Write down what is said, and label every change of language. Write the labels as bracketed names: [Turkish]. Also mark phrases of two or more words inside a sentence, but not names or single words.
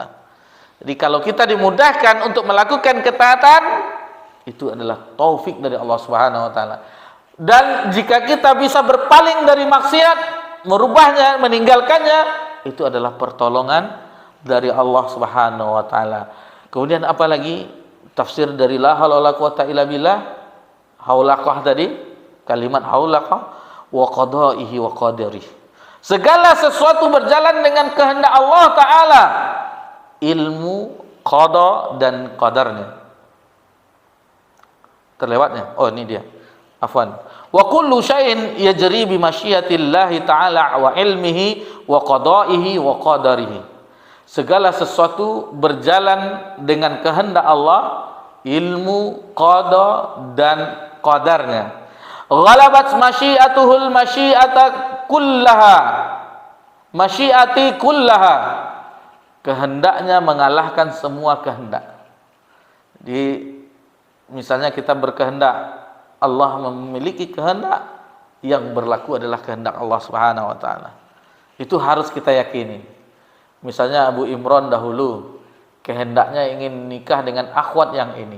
[Indonesian] Jadi kalau kita dimudahkan untuk melakukan ketaatan, itu adalah taufik dari Allah [Arabic] سبحانه وتعالى. [Indonesian] Dan jika kita bisa berpaling dari maksiat, merubahnya, meninggalkannya, itu adalah pertolongan dari Allah [Arabic] سبحانه وتعالى. [Indonesian] Kemudian apalagi tafsir dari [Arabic] لا حول ولا قوة إلا بالله, [Indonesian] haulaqah tadi, kalimat haulaqah [Arabic] وقضائه وقدره. [Indonesian] Segala sesuatu berjalan dengan kehendak Allah taala, ilmu, qada dan qadarnya. Terlewatnya. Oh, ini dia. Afwan. [Arabic] وكل شيء يجري بمشيئة الله تعالى وعلمه وقضائه وقدره. [Indonesian] Segala sesuatu berjalan dengan kehendak Allah, ilmu, qada dan qadarnya. [Arabic] غلبت مشيئته المشيئة كلها. مشيئات كلها. [Indonesian] Kehendaknya mengalahkan semua kehendak. Jadi misalnya kita berkehendak, Allah memiliki kehendak, yang berlaku adalah kehendak Allah [Arabic] سبحانه وتعالى. [Indonesian] Itu harus kita yakini. Misalnya Abu Imran dahulu kehendaknya ingin nikah dengan akhwat yang ini.